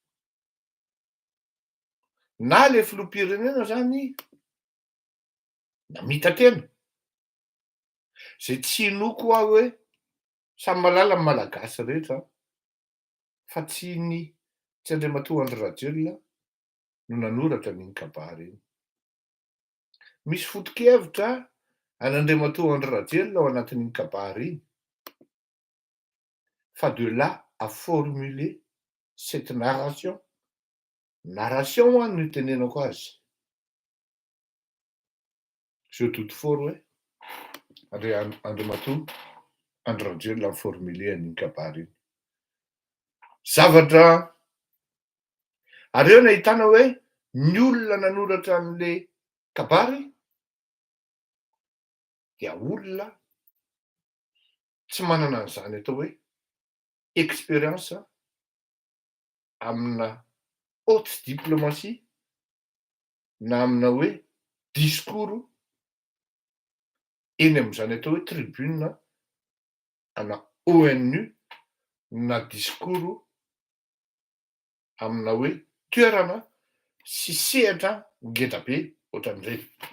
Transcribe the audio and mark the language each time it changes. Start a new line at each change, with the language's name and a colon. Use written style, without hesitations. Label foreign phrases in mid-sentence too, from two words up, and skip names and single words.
Malagasy: na le filoham-pirenena zany namita tena zay tsy inoko aho hoe samy malala ny malagasy rehetra fa tsy Andriamatoa Andry Rajoelina no nanoratra an'iny kabary iny. Misy foto-kevitra an'Andriamatoa Andry Rajoelina ao anatin'iny kabary iny fa
French: de là à formuler cette narration
Malagasy: hoany no itenenako azy.
French: Je doute fort
Malagasy: hoe Andriamatoa Andry Rajoelina ny formuler an'iny kabary iny. Zavatra ary eo nahitana hoe ny olona nanoratra an'le kabary dia olona tsy manana an'izany atao hoe expérience amina
French: haute diplomatie
Malagasy: na amina hoe discours eny amin'izany atao hoe tribune ana ONU na discours amina hoe toerana sy sehatra ngeda be ohatran'ireny.